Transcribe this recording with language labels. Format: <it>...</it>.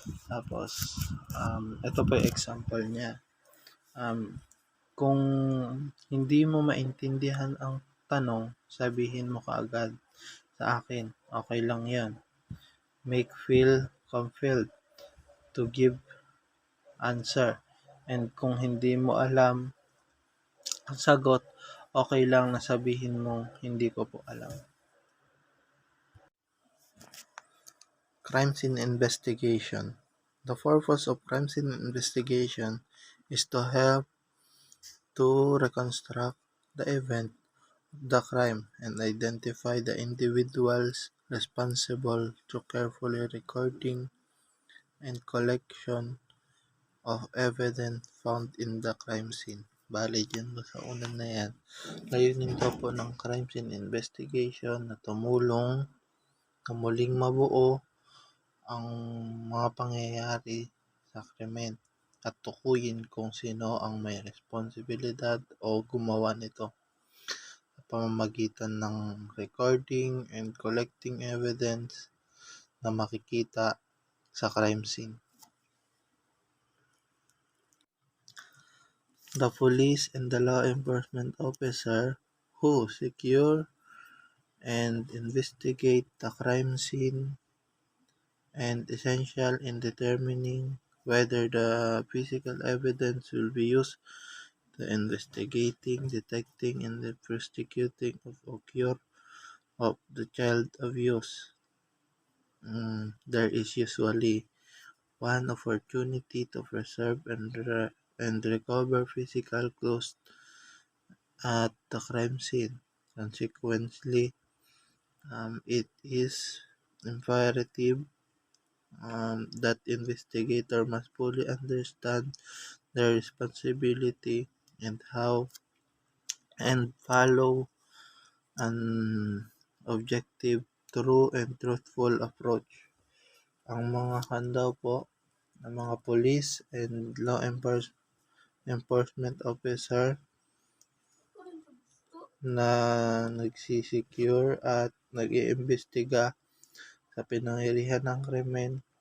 <tl>Tapos, ito po yung example niya. Um, kung hindi mo maintindihan ang tanong, sabihin mo kaagad sa akin. Okay lang yan.</tl> <en>Make feel compelled to give answer.</en> <tl>And kung hindi mo alam ang sagot, okay lang na sabihin mo hindi ko po alam.</tl> <en>Crime scene investigation. The purpose of crime scene investigation is to help to reconstruct the event of the crime and identify the individuals responsible through carefully recording and collection of evidence found in the crime scene.</en> <tl>Bale, dyan sa unan na yan, layunin daw po ng crime scene investigation na tumulong na muling mabuo ang mga pangyayari sa krimen at tukuyin kung sino ang may responsibilidad o gumawa nito sa pamamagitan ng</tl> <en>recording and collecting evidence</en> <tl>na makikita sa crime scene.</tl> <en>The police and the law enforcement officer who secure and investigate the crime scene and essential in determining whether the physical evidence will be used to investigating, detecting, and the prosecuting of occur of the child abuse. There is usually one opportunity to preserve and recover physical clues at the crime scene. Consequently, it is imperative that investigator must fully understand their responsibility and how and follow an objective, true, and truthful approach.</en> <tl>Ang mga daw po ng mga</tl> <en>police and law enforcement officer</en> <tl>na nagsisecure at nag-iimbestiga sa pinangyarihan ng krimen</tl>